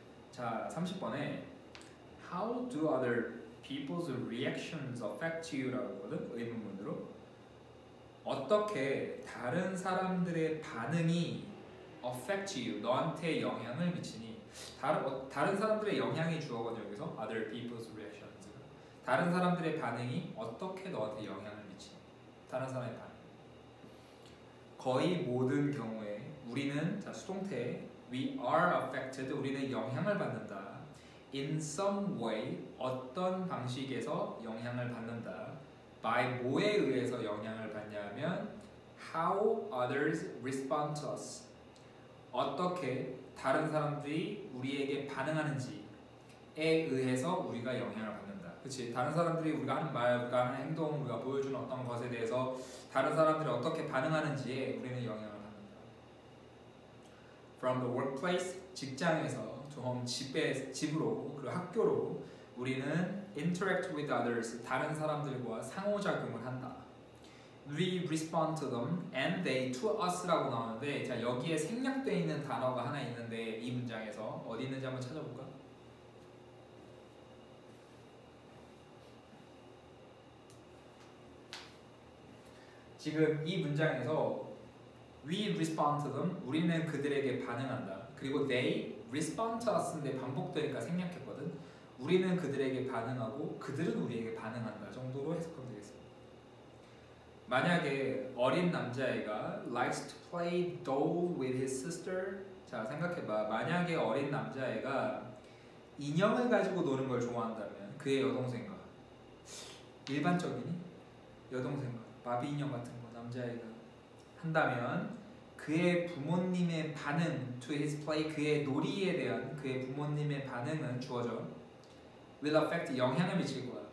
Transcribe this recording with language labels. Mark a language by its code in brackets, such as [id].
[ko] 자, 30번에 [en] How do other people's reactions affect you? [ko] 라고 했거든. 의문문으로 어떻게 다른 사람들의 반응이 [en] affect you, [ko] 너한테 영향을 미치니. 다른 사람들의 영향이 주어거든요. [en] 여기서 other people's reactions. [ko] 다른 사람들의 반응이 어떻게 너한테 영향을 미치니. 다른 사람의 반응. 거의 모든 경우에 우리는 자 수동태 [en] we are affected. [ko] 우리는 영향을 받는다. [en] in some way [ko] 어떤 방식에서 영향을 받는다. [en] by [ko] 뭐에 의해서 영향을 받냐면 [en] how others respond to us. [ko] 어떻게 다른 사람들이 우리에게 반응하는지에 의해서 우리가 영향을 받는다. 그렇지? 다른 사람들이 우리가 하는 말, 우리가 하는 행동, 우리가 보여주는 어떤 것에 대해서 다른 사람들이 어떻게 반응하는지에 우리는 영향을 받는다. [en] From the workplace, [ko] 직장에서 [en] to home, [ko] 집으로, 그리고 학교로 우리는 [en] interact with others, [ko] 다른 사람들과 상호작용을 한다. [en] We respond to them and they to us [ko] 라고 나오는데 자 여기에 생략되어 있는 단어가 하나 있는데 이 문장에서 어디 있는지 한번 찾아볼까? 지금 이 문장에서 [en] we respond to them, [ko] 우리는 그들에게 반응한다. 그리고 [en] they respond to us [ko] 인데 반복되니까 생략했거든. 우리는 그들에게 반응하고 그들은 우리에게 반응한다 정도로 해석하면 되겠습니다. 만약에 어린 남자애가 [en] likes to play doll with his sister. [ko] 자 생각해봐. 만약에 어린 남자애가 인형을 가지고 노는 걸 좋아한다면 그의 여동생과 일반적이니? 여동생과 바비 인형 같은 거 남자애가 한다면 그의 부모님의 반응 [en] to his play, [ko] 그의 놀이에 대한 그의 부모님의 반응은 주어져 [en] will affect, [ko] 영향을 미칠 거야.